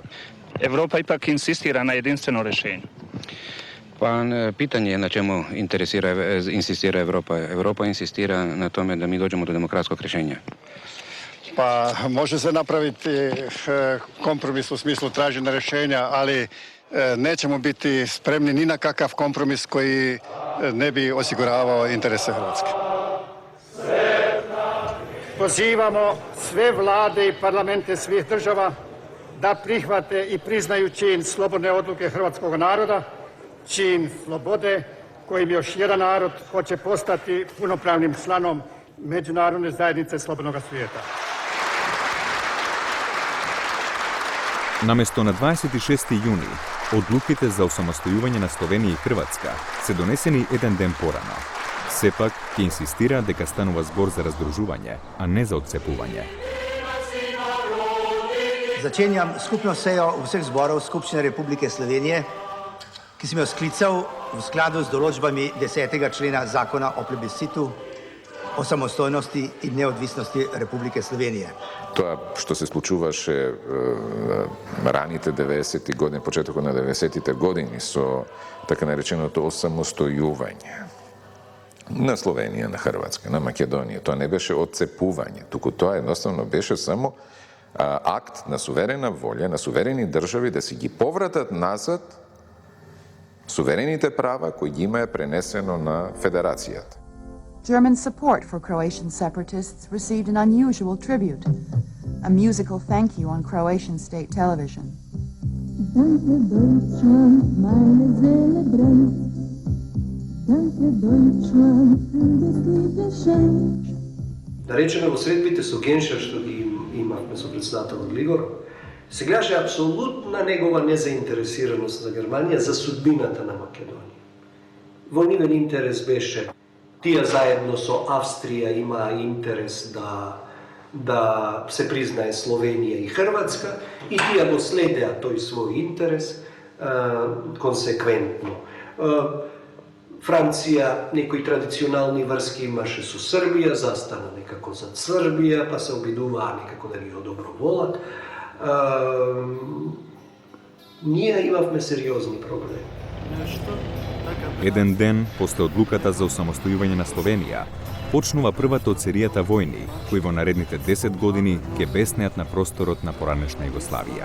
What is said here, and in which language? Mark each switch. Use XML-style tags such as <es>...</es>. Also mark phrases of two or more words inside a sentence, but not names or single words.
<mk>Европа ипак инсистира на единствено решење.</mk> <sr>Па питање е на чему инсистира Европа. Европа инсистира на томе да ми доđemo до демократскog решења. Па може се направити компромис у смислу тражење решења, али nećemo biti spremni ni na kakav kompromis koji ne bi osiguravao interese Hrvatske.</sr> <hr>Pozivamo sve vlade i parlamente svih država da prihvate i priznaju čin slobodne odluke hrvatskog naroda, čin slobode kojim još jedan narod hoće postati punopravnim članom međunarodne zajednice slobodnog svijeta.</hr> <mk>Наместо на 26. јуни, одлуките за осамостојување на Словенија и Хрватска се донесени еден ден порано. Сепак, ќе инсистира дека станува збор за раздружување, а не за отцепување.</mk> <sl>Začenjam skupno sejo vseh zborov Skupščine Republike Slovenije, ki sem jo sklical v skladu z določbami 10. člena Zakona o plebiscitu, o samostojnosti i neodvisnosti Republike Slovenije.</sl> <mk>Тоа што се случуваше раните 90-ти години, почетокот на 90-тите години со така нареченото осамостојување на Словенија, на Хрватска, на Македонија, тоа не беше отцепување, туку тоа едноставно беше само акт на суверена волја, на суверени држави да си ги повратат назад суверените права кои ги имаа пренесено на Федерацијата.</mk> <en>German support for Croatian separatists received an unusual tribute, a musical thank you on Croatian state television.</en> <de>Danke Deutschland, meine Seele brennt. Danke Deutschland, für das liebe Schenk.</de> <mk>Да речеме, во средбите со Геншер, што ги имавме со председателот Глигор, се гледаше апсолутна негова незаинтересираност за Германија за судбината на Македонија. Во нивен интерес беше, тие заедно со Австрија имаа интерес да се признае Словенија и Хрватска, и тие го следеа тој свој интерес, konsekventno. Francija, некои традиционални врски имаше со Србија, застана некако за Србија, па се обидуваа некако да ги одоброволат. Ние имавме сериозни проблеми. Еден ден после одлуката за осамостојување на Словенија, почнува првата од серијата војни, кои во наредните 10 години ќе беснеат на просторот на поранешна Југославија.</mk>